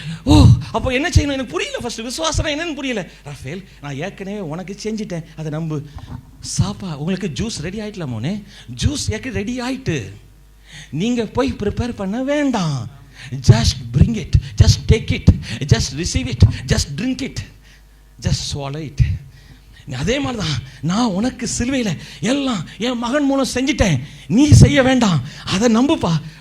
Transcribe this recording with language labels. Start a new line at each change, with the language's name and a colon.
Tamil: ஓ, அப்போ என்ன செய்யணும்? எனக்கு புரியல. ஃபர்ஸ்ட் விசுவாசம் என்னன்னு புரியல. ரஃபேல், நான் ஏற்கனவே உனக்கு செஞ்சிட்டேன், அதை நம்பு. சாப்பா, உங்களுக்கு ஜூஸ் ரெடி ஆயிட்டலாமோனே? ஜூஸ் ரெடி ஆயிட்டு, நீங்க போய் ப்ரிப்பேர் பண்ண வேண்டாம்.
English: Just bring it, just take it, just receive it, just drink it, just swallow it.
Tamil: அதே மாதிரி தான் நான் உனக்கு சிலுவையில் எல்லாம் என் மகன் மூலம் செஞ்சிட்டேன், நீ செய்ய வேண்டாம். அதை நம்புனப்பா.